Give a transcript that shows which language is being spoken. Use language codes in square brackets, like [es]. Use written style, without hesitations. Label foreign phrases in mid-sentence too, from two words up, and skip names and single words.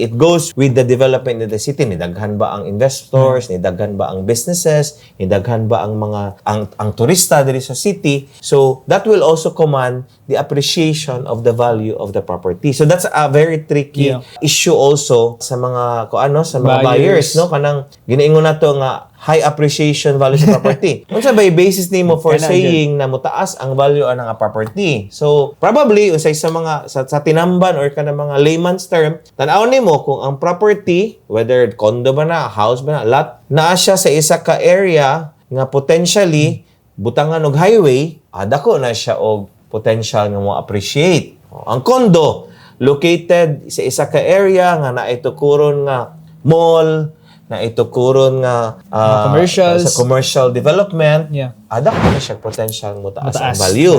[en] It goes with the development in the city. [ceb] Nidaghan ba ang investors, nidaghan ba ang businesses, nidaghan ba ang mga ang turista diri sa city. [en] So that will also command the appreciation of the value of the property. So that's a very tricky issue also [ceb] sa mga sa mga [en] buyers, no? [ceb] Kanang ginaingon nato nga [en] high appreciation value [ceb] sa property. Unsa ba basis nimo [en] for saying [ceb] na mutaas ang value ana nga property? So probably unsay sa mga sa tinamban or kanang mga [en] layman's term, [ceb] tan-aw nimo kung ang property, [en] whether condo [ceb] ba na, house ba na, lot, naa siya sa isa ka area nga potentially butangan og highway, dako na siya og potential nga mo appreciate. Ang condo located sa isa ka area nga naitukuron nga mall, na itukuron nga sa [en] commercial development, [ceb] ada ko na siya potential mo taas ang value.